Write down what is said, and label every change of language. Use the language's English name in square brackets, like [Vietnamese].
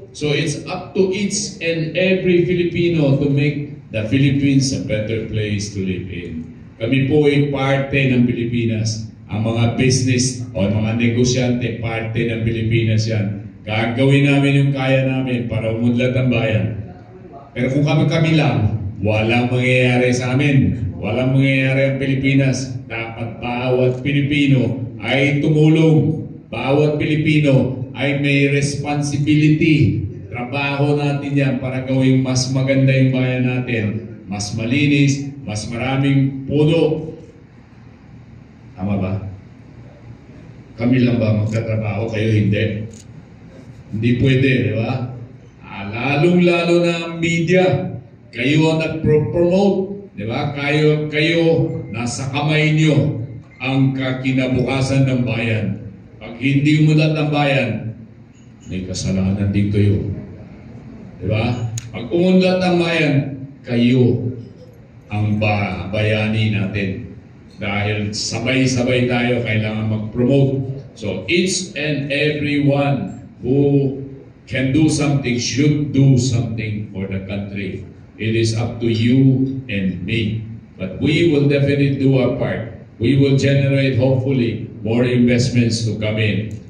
[English] So it's up to each and every Filipino to make the Philippines a better place to live in. [Filipino] Kami po ay parte ng Pilipinas. Ang mga business o mga negosyante, parte ng Pilipinas yan. Gagawin namin yung kaya namin para umunlad ang bayan. Pero kung kami lang, walang mangyayari sa amin. Walang mangyayari ang Pilipinas. Dapat bawat Pilipino ay tumulong. Bawat Pilipino ay may responsibility. Trabaho natin yan para gawing mas maganda yung bayan natin. Mas malinis, mas maraming puno. Tama ba? Kami lang ba magtatrabaho, kayo hindi? Hindi pwede, di ba? Lalong-lalo na ang media. Kayo ang nag-promote, di ba? Kayo, nasa kamay nyo ang kinabukasan ng bayan. Pag hindi umulat ng bayan, may kasalanan din kayo. Di ba? Pag umulat ng bayan, kayo ang bayani natin. Dahil sabay-sabay tayo kailangan mag-promote. [English] So each and everyone who can do something should do something for the country. It is up to you and me. But we will definitely do our part. We will generate, hopefully, more investments to come in.